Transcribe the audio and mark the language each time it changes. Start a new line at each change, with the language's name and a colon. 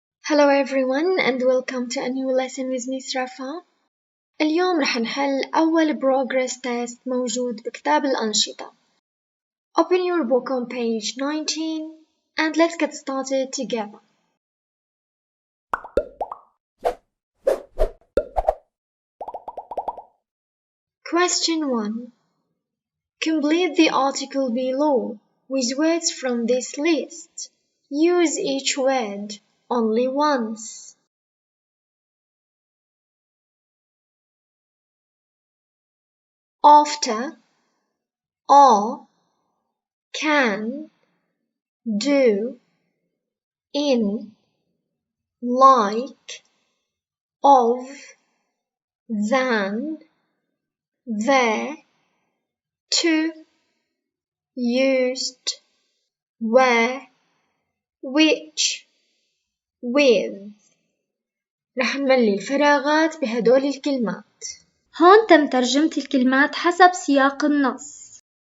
English: Hello everyone and welcome to a new lesson with Miss Rafa.
Arabic: اليوم رح نحل أول progress test موجود بكتاب الأنشطة.
English: Open your book on page 19 and let's get started together. Question 1. Complete the article below with words from this list. Use each word only once. After, are, can, do, in, like, of, than, there, to, used, where, which, with.
Arabic: رح نملي الفراغات بهدول الكلمات. هون تم ترجمة الكلمات حسب سياق النص.